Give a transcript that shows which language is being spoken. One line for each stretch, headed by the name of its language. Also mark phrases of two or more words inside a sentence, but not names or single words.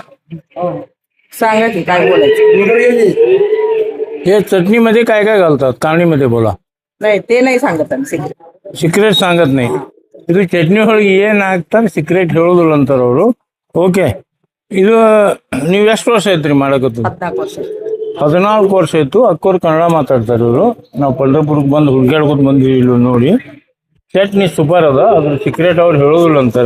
Marathi: सांगा की काय बोलायचं. हे चटणीमध्ये काय काय घालतात कानडीमध्ये बोला. नाही ते नाही सांगत आम्ही सिक्रेट.
Kannada: ಸೀಕ್ರೆಟ್
Marathi: सांगत नहीं
Kannada: ಇದು ಚಟ್ನಿ ಒಳಗೆ ಏನು ಹಾಕ್ತಾರೆ ಸೀಕ್ರೆಟ್ ಹೇಳೋದಿಲ್ಲ ಅಂತಾರೆ ಅವರು. ಓಕೆ ಇದು ನೀವು ಎಷ್ಟು ವರ್ಷ ಆಯ್ತು ರೀ ಮಾಡಕತ್ತು? 14 ವರ್ಷ. 14 ವರ್ಷ ಆಯ್ತು. ಅಕ್ಕೋರು ಕನ್ನಡ ಮಾತಾಡ್ತಾರೆ ಇವರು. ನಾವು ಪಂಢರಪುರಕ್ಕೆ ಬಂದು ಹುಡುಗಾಡ್ಕೊತ ಬಂದ್ವಿ ಇಲ್ಲಿ ನೋಡಿ. ಚಟ್ನಿ ಸೂಪರ್ ಅದ, ಅದ್ರ ಸೀಕ್ರೆಟ್ ಅವ್ರು ಹೇಳೋದಿಲ್ಲ ಅಂತಾರೆ.